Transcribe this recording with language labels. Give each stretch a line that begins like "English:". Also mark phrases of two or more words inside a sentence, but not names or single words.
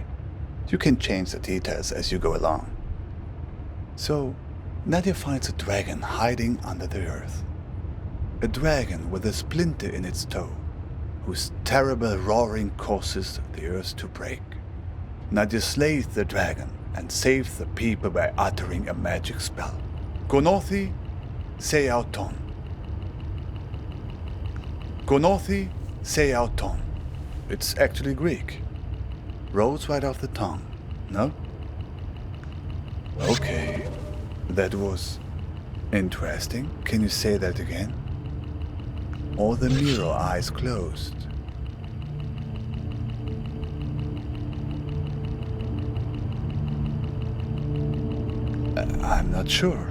English: You can change the details as you go along. So, Nadia finds a dragon hiding under the earth. A dragon with a splinter in its toe, whose terrible roaring causes the earth to break. Nadia slays the dragon and save the people by uttering a magic spell.
Greek: Γνῶθι σε αυτόν. Γνῶθι σε αυτόν.
English: It's actually Greek. Rolls right off the tongue, no? Okay, that was interesting. Can you say that again? Or the mirror eyes closed? I'm not sure.